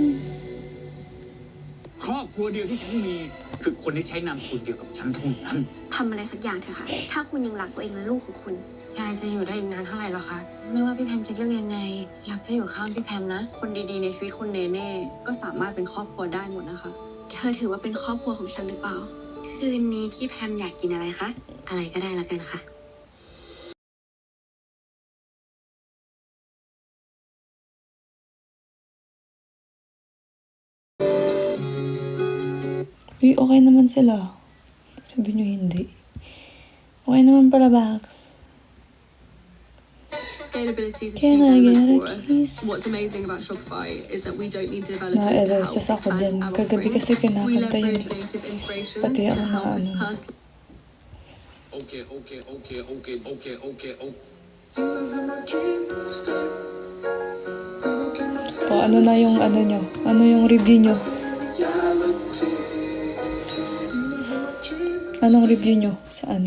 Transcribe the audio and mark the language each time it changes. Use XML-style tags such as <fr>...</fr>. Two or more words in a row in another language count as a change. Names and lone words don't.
<th>ครอบครัวเดียวที่ฉันมี คือคนที่ใช้นามสกุลเดียวกับฉันเท่านั้น ทำอะไรสักอย่างเถอะค่ะ ถ้าคุณยังรักตัวเองและลูกของคุณ ยายจะอยู่ได้อีกนานเท่าไหร่หรอคะ ไม่ว่าพี่แพมจะเลือกยังไง อยากจะอยู่ข้างพี่แพมนะ คนดีๆในชีวิตคนเนเน่ก็สามารถเป็นครอบครัวได้หมดนะคะ เธอถือว่าเป็นครอบครัวของฉันหรือเปล่า คืนนี้ที่แพมอยากกินอะไรคะ อะไรก็ได้ละกันค่ะ</th> <tl>Uy, okay naman sila. Sabi nyo hindi. Okay naman pala, Bax.</tl> <en>Scalability is a Can huge I get element a for us. kiss? What's amazing about Shopify is that we don't need developers to help</en> <tl>Na-LSS ako</tl> <en>expand</en> <tl>din.</tl> <en>our</en> <tl>Kagabi</tl> <en>offering.</en> <tl>kasi</tl> <en>We</en> <tl>kinakanta yun.</tl> <en>leverage native integrations</en> <tl>Pati</tl> <en>to</en> <tl>ako</tl> <en>help</en> <tl>na</tl> <en>us</en> <tl>ano.</tl> <en>personalize</en> <tl>O, ano na yung ano nyo? Ano yung review nyo? Anong review nyo sa ano?</tl>